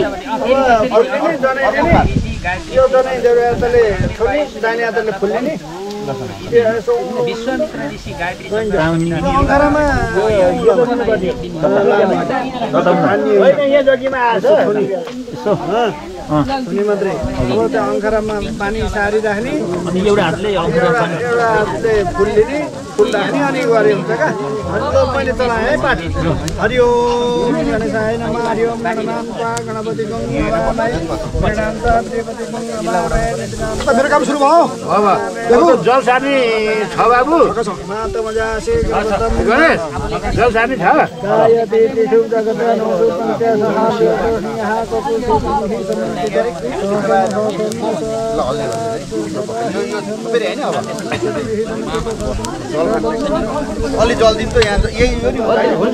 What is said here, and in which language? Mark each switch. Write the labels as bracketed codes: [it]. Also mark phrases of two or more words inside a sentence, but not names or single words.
[ne] दाहिने हातले फुल्ने नि अङ्गारामा मात्रै अब त्यो अङ्गारामा पानी सारिराख्ने अनि एउटा हातले फुल लिने फुल राख्ने अनि गरे हुन्छ क्या अनि मैले चलाएँ है पाठ [sa] हरिओम गणेशाय नमः हरिओम गणनान्ता गणपति [ne] मेरो काम सुरु भयो जल सार्ने छ बाबु जल सार्ने छ अलि जल दिन्छ यहाँ यही हो नि हुन्छ